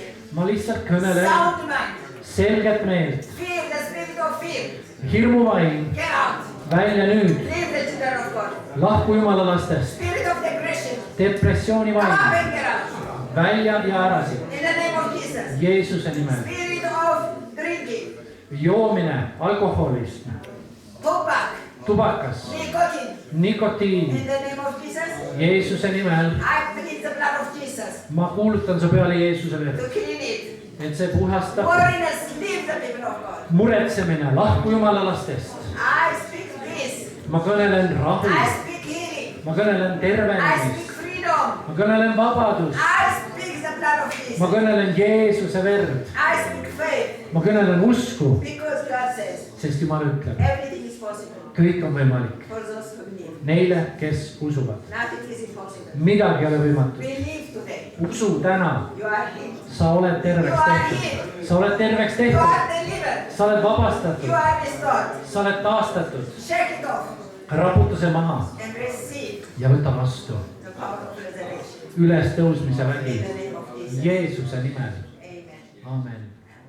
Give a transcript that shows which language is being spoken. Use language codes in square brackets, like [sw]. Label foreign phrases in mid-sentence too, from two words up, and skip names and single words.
[et] Ma lihtsalt kõnelen [en] Sound mind. [et] selget meelt. [en] Fear, the spirit of fear. [et] Hirmuvaim. [en] Get out. [et] Välja nüüd. [en] Leave the children of God. [et] Lahku Jumala lastest. [en] Spirit of depression. [et] Depressiooni [en] Come up [et] vaim. [en] and get out. [et] Välja ja ära siit. [en] In the name of Jesus. [et] Jeesuse nimel. [en] Spirit of drinking. [et] Joomine, alkoholism, [en] Tobacco. [et] tubakas, [en] Nicotine. [et] nikotiin. [en] In the name of Jesus. [et] Jeesuse nimel. [en] I plead the blood of Jesus [et] Ma kuulutan su peale Jeesuse verd. [en] to clean it. [et] Et see puhastab. [en] Worriness, leave the people of God. [et] Muretsemine, lahku Jumala lastest. [en] I speak peace. [et] Ma kõnelen rahu. [en] I speak healing. [et] Ma kõnelen I tervenemist. [en] speak freedom. [et] Ma kõnelen vabadust. [en] I speak the blood of Jesus. [et] Ma kõnelen Jeesuse verd. [en] I speak faith. [et] Ma kõnelen usku, [en] Because God says [et] sest Jumal ütleb, [en] everything is possible [et] kõik on võimalik [en] for those who believe. [et] neile, kes usuvad. [en] Nothing is impossible. [et] Midagi ei ole võimatu. [en] Believe today. [et] Usu täna, [en] You are healed. [et] sa oled terveks tehtud. Sa oled terveks You tehtud. [en] are delivered. [et] Sa oled You vabastatud. [en] are restored. [et] Sa oled taastatud. [en] Shake it off. [et] raputa see maha [en] and receive [et] ja võta vastu [en] the power of resurrection. [et] ülestõusmise In vägi [en] the name of Jesus. [et] Jeesuse nimel. [en] Amen. [et] Amen.